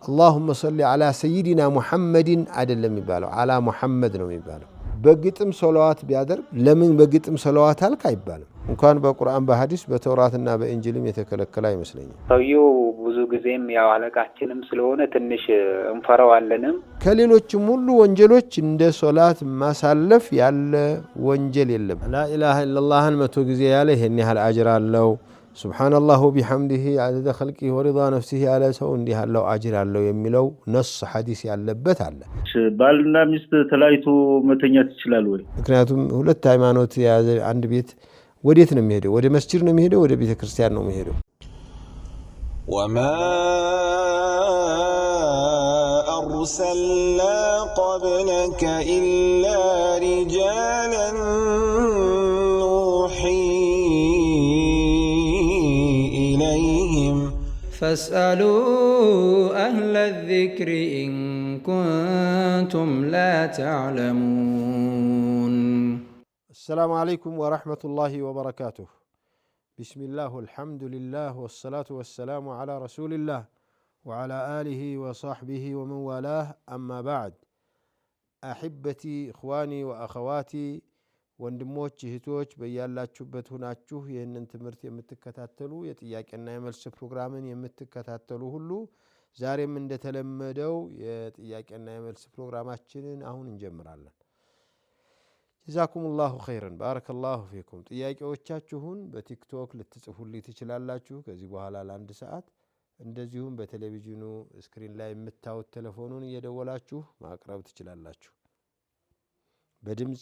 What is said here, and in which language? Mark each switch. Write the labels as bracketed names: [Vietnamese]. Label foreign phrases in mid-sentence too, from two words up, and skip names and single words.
[Arabic] اللهم صل على سيدنا محمد [Amharic] አይደለም የሚባለው [Arabic] على محمد [Amharic] ነው የሚባለው በግጥም ሶላዋት ቢያደርግ ለምን በግጥም ሶላዋት አልክ አይባልም እንኳን በቁርአን በሐዲስ በተውራትና በእንጂልም የተከለከለ አይመስለኝም ሰውየው ብዙ ጊዜም ያው አለቃችንም ስለሆነ ትንሽ እንፈራዋለንም ከሌሎችም ሁሉ ወንጀሎች እንደ ሶላት ማሳለፍ ያለ ወንጀል የለም [Arabic] لا اله الا الله [Amharic] መቶ ጊዜ ያለ ይሄን ያህል አጅር አለው [Arabic] سبحان الله وبحمده عدد خلقه ورضا نفسه على سو [Amharic] እንዲህ ያለው አጅር አለው የሚለው ነስ ሐዲስ ያለበት አለ ባልና ሚስት ተላይቶ መተኛት ይችላል ወይ ምክንያቱም ሁለት ሃይማኖት ያዘ አንድ ቤት ወዴት ነው የሚሄደው ወደ መስጂድ ነው የሚሄደው ወደ ቤተ ክርስቲያን ነው የሚሄደው [Arabic] وما أرسلنا قبلك إلا رجالا نوحي إليهم فاسألوا أهل الذكر إن كنتم لا تعلمون السلام عليكم ورحمة الله وبركاته بسم الله والحمد لله والصلاة والسلام على رسول الله وعلى آله وصحبه ومن والاه أما بعد أحبتي إخواني وأخواتي [Amharic] ወንድሞች እህቶች በያላችሁበት ሆናችሁ ይሄንን ትምህርት የምትከታተሉ የጥያቄና የመልስ ፕሮግራምን የምትከታተሉ ሁሉ ዛሬም እንደተለመደው የጥያቄና የመልስ ፕሮግራማችንን አሁን እንጀምራለን [Arabic] جزاكم الله خيرا بارك الله فيكم [Amharic] ጥያቄዎቻችሁን በቲክቶክ ልትጽፉልኝ ትችላላችሁ ከዚህ በኋላ ለአንድ ሰዓት እንደዚሁም በቴሌቪዥኑ ስክሪን ላይ የምታዩት ቴሌፎኑን እየደወላችሁ ማቅረብ ትችላላችሁ በድምጽ